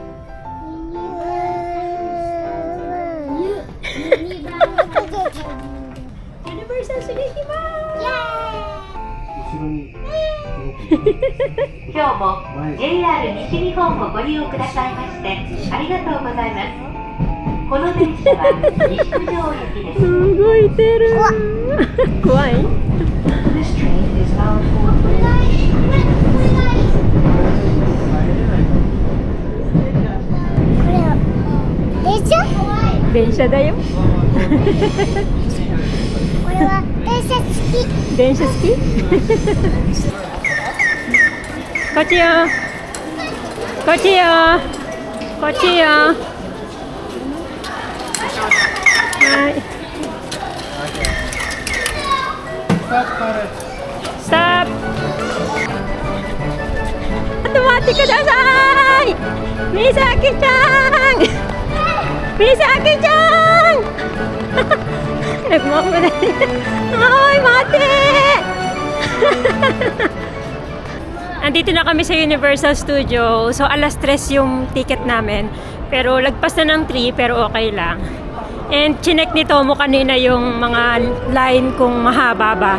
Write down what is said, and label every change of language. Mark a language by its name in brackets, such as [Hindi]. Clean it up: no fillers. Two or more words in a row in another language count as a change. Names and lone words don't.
[English] Universal Studio Japan! [Japanese] 今日も JR 西日本をご利用くださいましてありがとうございます。この電車は西九条行きです。動いてる。怖い。 [English] This train is bound for [Japanese] 電車だよ。これは電車好き。電車好き？こっちよ。こっちよ。こっちよ。はい。ストップ。ちょっと待ってください。みさきちゃん。みさきちゃん。Nagmamadali. [Filipino] Ay, mate! Andito na kami sa Universal Studio. So, alas 3 yung ticket namin. Pero, lagpas na ng 3, pero okay lang. And, chinek ni Tomo kanina yung mga line kung mahaba ba.